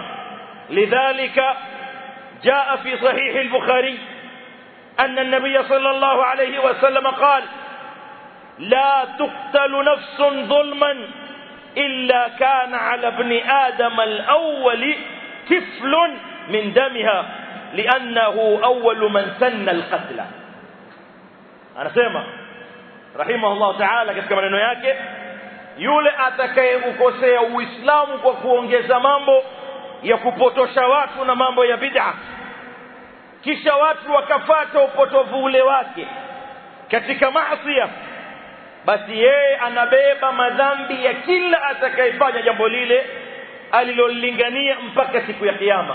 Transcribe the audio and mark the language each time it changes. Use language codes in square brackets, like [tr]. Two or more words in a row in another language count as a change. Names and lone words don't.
[ar] لذلك جاء في صحيح البخاري أن النبي صلى الله عليه وسلم قال لا تقتل نفس ظلما إلا كان على ابن آدم الأول كفل من دمها لأنه أول من سن القتل. [sw] anasema [ar] رحمه الله تعالى [sw] katika maneno yake, yule atakayeukosea Uislamu kwa kuongeza mambo ya kupotosha watu na mambo ya bid'a, kisha watu wakafuata upotovu ule wake katika maasi, basi yeye anabeba madhambi ya kila atakayefanya jambo lile alilolingania mpaka siku ya kiyama.